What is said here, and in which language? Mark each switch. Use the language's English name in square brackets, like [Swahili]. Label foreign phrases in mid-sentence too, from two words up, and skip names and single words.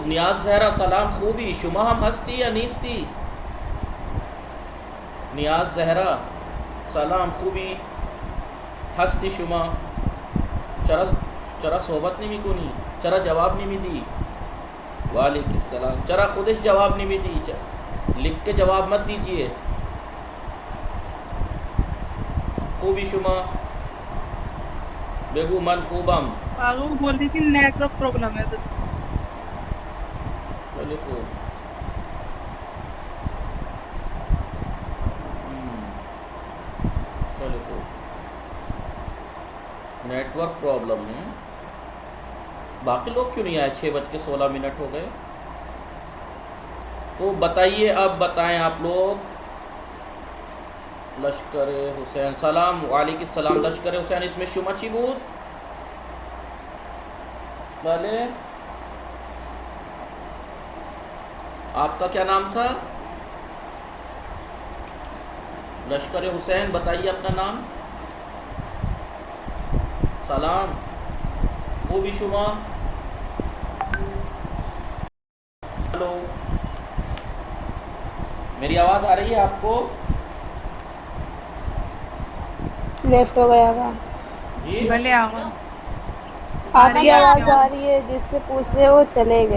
[Persian] نیاز زهرا سلام. خوبی؟ شما هم هستی یا نیستی؟ نیاز زهرا سلام. خوبی؟ هستی شما؟ چرا صحبت نمی کنی؟ چرا جواب نمیدی؟ [Arabic] وعلیکم السلام. [Persian] چرا خودش جواب نمیدی؟ [Urdu] لکھ کے جواب مت دیجیے. [Persian] خوبی شما؟ بگو من خوبم. [Urdu] آگے وہ بول رہی تھی نیٹ ورک پرابلم ہے. [Persian] خیلی خوب. خیلی خوب. [Urdu] نیٹ ورک پرابلم ہے. باقی لوگ کیوں نہیں آئے؟ 6:16 ہو گئے. خوب بتائیے. اب بتائیں آپ لوگ. لشکر حسین سلام. [Arabic] وعلیکم السلام. [Urdu] لشکر حسین اس میں [Persian] شما چی بود؟ [Urdu] بھلے آپ کا کیا نام تھا؟ لشکر حسین بتائیے اپنا نام. [Persian] سلام. خوبی شما؟ [Urdu] ہلو میری آواز آ رہی ہے آپ کو؟ لیفٹ ہو گیا تھا. جی بھلے آگا آپ کی آواز آ رہی ہے. جس سے پوچھ رہے وہ چلے گئے.